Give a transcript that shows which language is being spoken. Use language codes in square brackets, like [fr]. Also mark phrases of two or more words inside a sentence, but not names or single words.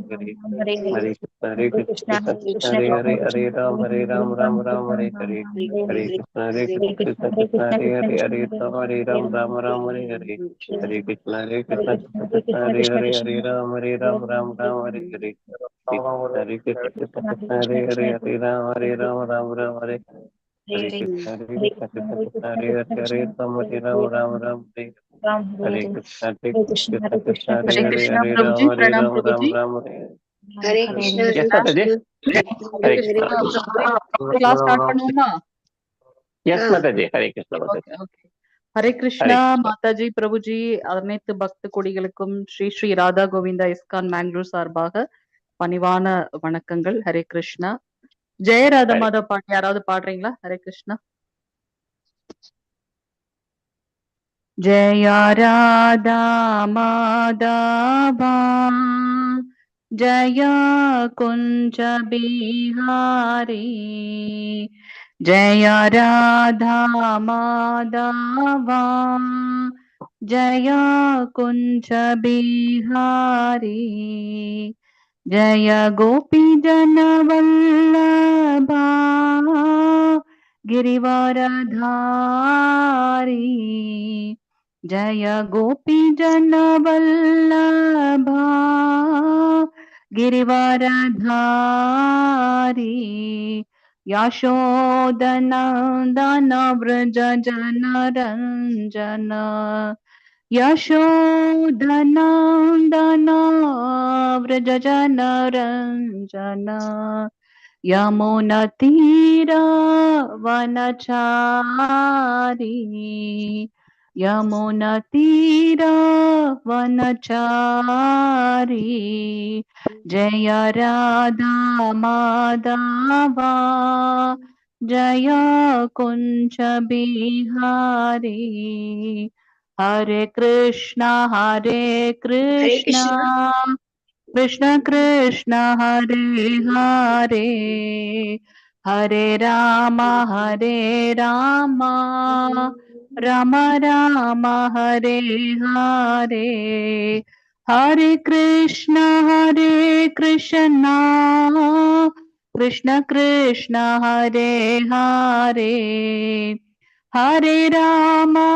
[sa] Hare Hare Krishna Krishna Hare Hare Ram Hare Hare Hare Krishna Krishna Hare Hare Ram Hare Hare Hare Krishna Krishna Hare Hare Ram Hare Hare Hare Krishna Hare Hare Ram Hare Hare Krishna Krishna Hare Hare Ram Hare Krishna Hare Hare Hare Krishna, Ram Prabhuji, Hare Pranam Ram Prabhuji. Hare Hare Hare Krishna, Yes, Hare Mataji. Hare Hare Krishna, Krishna. [ta] Prabhuji. [en] Class start [ta] பண்ணுவோமா? Yes, Mataji. Hare Krishna, Mataji. [en] Okay, okay. [ta] ஹரே கிருஷ்ணா Hare Krishna. மாதாஜி பிரபுஜி அனைத்து பக்த கொடிகளுக்கும் ஸ்ரீ ஸ்ரீ ராதா கோவிந்தா இஸ்கான் மேங்களூர் சார்பாக பணிவான வணக்கங்கள். ஹரே கிருஷ்ணா. ஜெயராதா Hare. மாதா பாட்டு யாராவது பாடுறீங்களா? ஹரே கிருஷ்ணா. [sa] जय राधा माधवा जय कुञ्ज बिहारी जय राधा माधवा जय कुञ्ज बिहारी जय गोपी जनवल्लभा गिरिवरधारी जय गोपी जनवल्लभा गिरिवरधारी यशोदनन्दन व्रज जनरञ्जन यशोदनन्दन व्रज जनरञ्जन यमुनतीरवनचारी यमुनतीरवनचारी जय राधा माधवा जय कुञ्ज बिहारी हरे कृष्णा कृष्ण कृष्ण हरे हरे हरे राम राम राम हरे हरे हरे कृष्ण कृष्ण कृष्ण हरे हरे हरे राम